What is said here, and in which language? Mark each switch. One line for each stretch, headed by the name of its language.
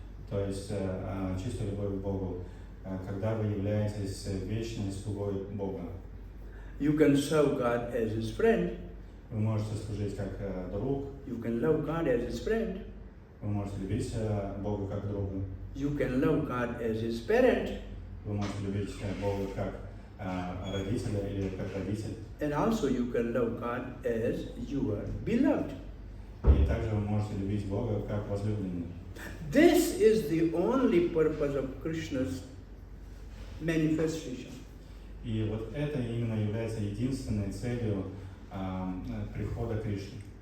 Russian: То есть чистая любовь к Богу, когда вы являетесь вечной слугой Бога.
English: You can serve God as his friend.
Russian: Вы можете служить как друг.
English: You can love God as his friend.
Russian: Вы можете любить Бога как друга.
English: You can love God as his parent.
Russian: Вы можете любить Бога как родителя или как родитель.
English: And also you can love God as your beloved.
Russian: И также вы можете любить Бога как возлюбленный.
English: This is the only purpose of Krishna's manifestation.
Russian: И вот это именно является единственной целью прихода Кришны.